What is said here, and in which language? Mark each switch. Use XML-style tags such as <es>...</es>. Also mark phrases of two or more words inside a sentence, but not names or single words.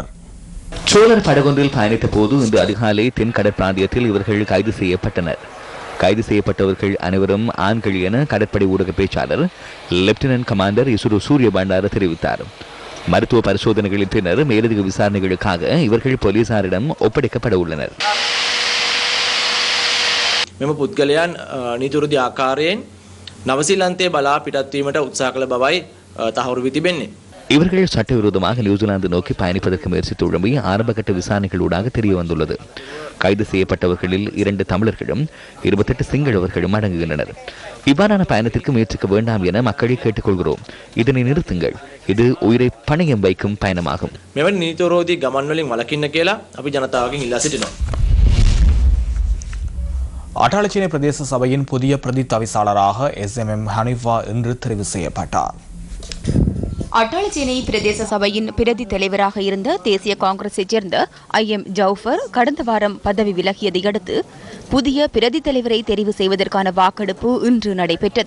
<ta>சோழர் படகொன்றில் பயணித்த போது இன்று அதிகாலை தென் கடற்பிராந்தியத்தில் இவர்கள் கைது செய்யப்பட்டனர். கைது செய்யப்பட்டவர்கள் அனைவரும் ஆண்கள் என கடற்படை ஊடக பேச்சாளர் லெப்டினன்ட் கமாண்டர் இசுரு சூரிய பண்டார தெரிவித்தார். மருத்துவ பரிசோதனைகளின் பின்னர் மேலதிக விசாரணைகளுக்காக இவர்கள் போலீசாரிடம் ஒப்படைக்கப்பட உள்ளனர்.</ta> <si>මෙම පුද්ගලයන් නීතිවිරුද්ධ ආකාරයෙන් නවසීලන්තයේ බලා පිටත් වීමට උත්සාහ කළ බවයි තහවුරු වී තිබෙන්නේ.</si> <ta>இவர்கள் சட்டவிரோதமாக நியூசிலாந்து நோக்கி பயணிப்பதற்கு முயற்சித்துள்ளமை ஆரம்பகட்ட விசாரணைகளூடாக தெரிய வந்துள்ளது. கைது செய்யப்பட்டவர்களில் 2 தமிழர்களும் 28 சிங்களவர்களும் அடங்குகின்றனர். இவ்வாறான பயணத்திற்கு முயற்சிக்க வேண்டாம் என மக்களை கேட்டுக்கொள்கிறோம். இதனை நிறுத்துங்கள். இது உயிரை பணயம் வைக்கும் பயணமாகும்.</ta> <si>මෙවැනි නීතිවිරෝධී ගමන් වලින් වළකින්න කියලා අපි ජනතාවගෙන් ඉල්ලා සිටිනවා.</si> <ta>அட்டாளச்சேனை பிரதேச சபையின் புதிய பிரதி தவிசாளராக SMM ஹனிஃபா இன்று தெரிவு செய்யப்பட்டார். அட்டாளச்சேனை பிரதேச சபையின் பிரதி தலைவராக இருந்த தேசிய காங்கிரஸைச் சேர்ந்த IM ஜவுஃபர் கடந்த வாரம் பதவி விலகியதை அடுத்து புதிய பிரதி தலைவரை தெரிவு செய்வதற்கான வாக்கெடுப்பு இன்று நடைபெற்றது.</ta>